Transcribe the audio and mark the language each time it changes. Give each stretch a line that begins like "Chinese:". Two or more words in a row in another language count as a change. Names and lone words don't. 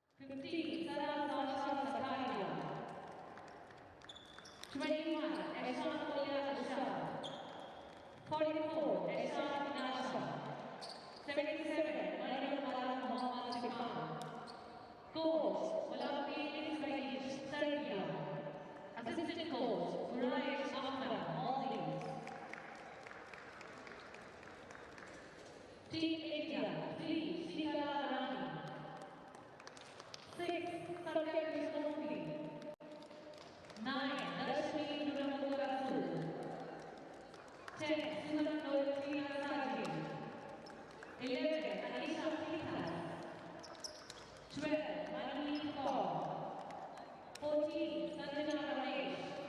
English: 15, Sarah Sakaria. 21, Eshan Olia Ashar. 44, Eshan Nasha. 77, Maryam Malam Muhammad Sifan. Coach, Malawi Israel, Serbia. Assistant coach, Muraysh Ahmed, Maldives. Team India, 3, Shika Rani. 6, Satyam Vishnu. 9, Darshini Nurmagurasu. 10, Sunan Noratina Saji. 11, Anisha Pithas. 12, Manali Kaur. 14, Sanjana Ramesh.